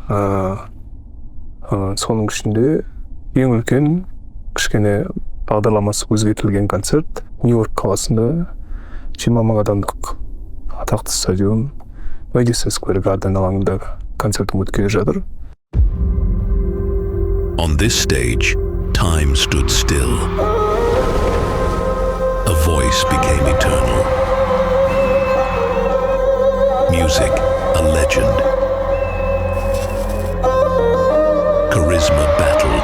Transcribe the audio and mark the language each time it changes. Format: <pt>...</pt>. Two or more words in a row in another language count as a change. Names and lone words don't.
<kk>Соның ішінде ең үлкен кішкене бағдарламасы өзгертілген концерт Нью-Йорк қаласында 20 мың адамдық атақты стадион Madison Square Garden алаңында концертім өткелі жатыр.</kk> <en>On this stage, time stood still. A voice became eternal. Music, a legend. Charisma battled.</en>